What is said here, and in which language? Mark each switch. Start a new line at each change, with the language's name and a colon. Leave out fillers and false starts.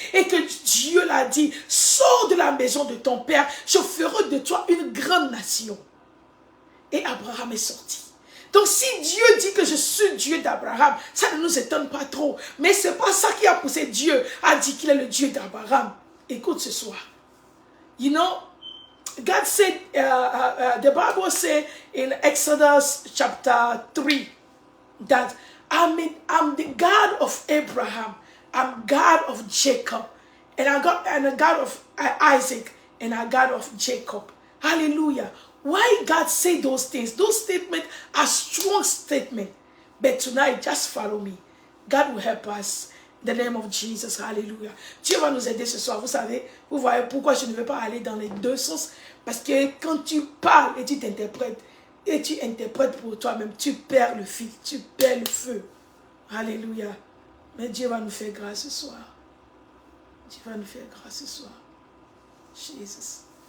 French: Et que Dieu l'a dit, sors de la maison de ton père, je ferai de toi une grande nation. Et Abraham est sorti. Donc si Dieu dit que je suis Dieu d'Abraham, ça ne nous étonne pas trop. Mais ce n'est pas ça qui a poussé Dieu à dire qu'il est le Dieu d'Abraham. Écoute ce soir.
English: You know, God said, the Bible says in Exodus chapter 3 that I'm the God of Abraham, I'm God of Jacob, and I'm a God of Isaac, and I'm God of Jacob. Hallelujah. Why God say those things? Those statements are strong statements. But tonight, just follow me. God will help us. In the name of Jesus. Hallelujah.
French: Dieu va nous aider ce soir. Vous savez, vous voyez pourquoi je ne vais pas aller dans les deux sens. Parce que quand tu parles et tu interprètes pour toi-même, tu perds le fil, tu perds le feu. Alléluia. Mais Dieu va nous faire grâce ce soir. Dieu va nous faire grâce ce soir. Jesus.